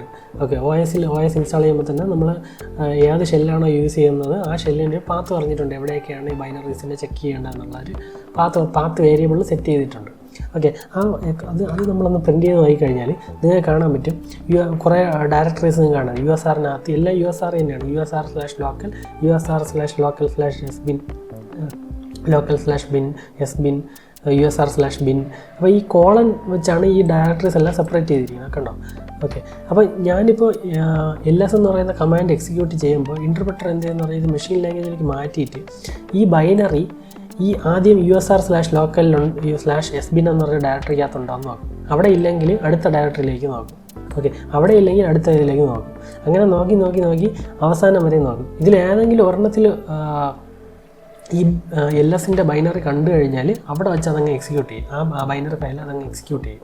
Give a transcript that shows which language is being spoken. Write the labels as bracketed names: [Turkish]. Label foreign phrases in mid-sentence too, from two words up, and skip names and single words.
[Malayalam] ഓക്കെ, OS ഇൻസ്റ്റാൾ ചെയ്യുമ്പോൾ തന്നെ നമ്മൾ ഏത് ഷെല്ലാണോ യൂസ് ചെയ്യുന്നത് ആ ഷെല്ലിൻ്റെ പാത്ത് പറഞ്ഞിട്ടുണ്ട്, എവിടെയൊക്കെയാണ് ഈ ബൈനറീസിനെ ചെക്ക് ചെയ്യേണ്ടതെന്നുള്ളൊരു [English] path variable set [Malayalam] ചെയ്തിട്ടുണ്ട്. ഓക്കെ, അത് നമ്മളൊന്ന് പ്രിൻറ്റ് ചെയ്ത് നോക്കിക്കഴിഞ്ഞാൽ നിങ്ങൾക്ക് കാണാൻ പറ്റും, കുറേ ഡയറക്ടറീസ് നിങ്ങൾക്ക് കാണാം. USRനകത്ത് എല്ലാം USR തന്നെയാണ്, [English] usr/local, usr/local/sbin, local/bin, sbin, usr/bin. [Malayalam] അപ്പോൾ ഈ കോളൻ വെച്ചാണ് ഈ ഡയറക്ടറീസ് എല്ലാം സെപ്പറേറ്റ് ചെയ്തിരിക്കുന്നത്, കണ്ടോ? ഓക്കെ, അപ്പോൾ ഞാനിപ്പോൾ LS എന്ന് പറയുന്ന [English] command execute [Malayalam] ചെയ്യുമ്പോൾ ഇൻ്റർപ്രറ്റർ എന്ത് ചെയ്യുന്ന പറയുന്നത് [English] machine language [Malayalam] മാറ്റിയിട്ട് ഈ ബൈനറി ഈ ആദ്യം usr/local/sbin എന്ന് പറഞ്ഞ ഡയറക്ടറിക്കകത്തുണ്ടാകുന്ന നോക്കും. അവിടെ ഇല്ലെങ്കിൽ അടുത്ത ഡയറക്ടറിയിലേക്ക് നോക്കും. ഓക്കെ, അവിടെ ഇല്ലെങ്കിൽ അടുത്ത ഇതിലേക്ക് നോക്കും. അങ്ങനെ നോക്കി അവസാനം വരെ നോക്കും. ഇതിലേതെങ്കിലും ഒരെണ്ണത്തിൽ ഈ LSൻ്റെ ബൈനറി കണ്ടു കഴിഞ്ഞാൽ അവിടെ വെച്ച് അതങ്ങ് എക്സിക്യൂട്ട് ചെയ്യും, ആ [English] binary file [Malayalam] അതങ്ങ് എക്സിക്യൂട്ട് ചെയ്യും.